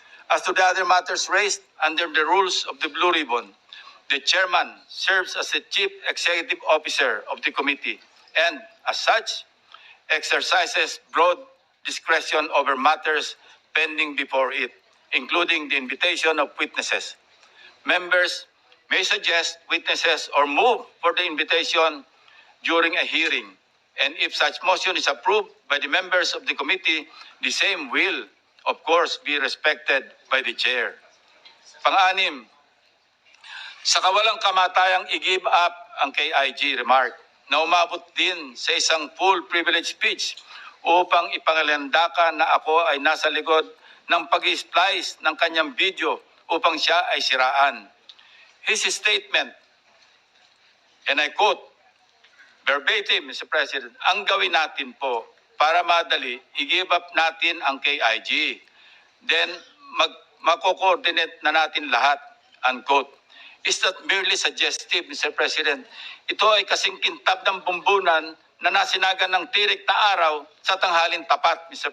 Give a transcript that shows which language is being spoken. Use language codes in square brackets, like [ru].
[en] As to the other matters raised under the rules of the Blue Ribbon, the chairman serves as the chief executive officer of the committee and, as such, exercises broad discretion over matters pending before it, including the invitation of witnesses. Members may suggest witnesses or move for the invitation during a hearing, and if such motion is approved by the members of the committee, the same will, of course, be respected by the chair. [tl] Pang-anim, sa kawalang kamatayang i-give up ang KIG remark na umabot din sa isang full privilege speech upang ipangalandakan na ako ay nasa likod ng pag-splice ng kanyang video upang siya ay siraan. [en] His statement, and I quote, verbatim, Mr. [tl] President, ang gawin natin po para madali, i-give up natin ang KIG. Then, mako-coordinate na natin lahat, unquote. [en] Is that merely suggestive, Mr. President? [tl] Ito ay kasing kintab ng bumbunan na nasinagan ng tirik na araw sa tanghalin tapat, Mr.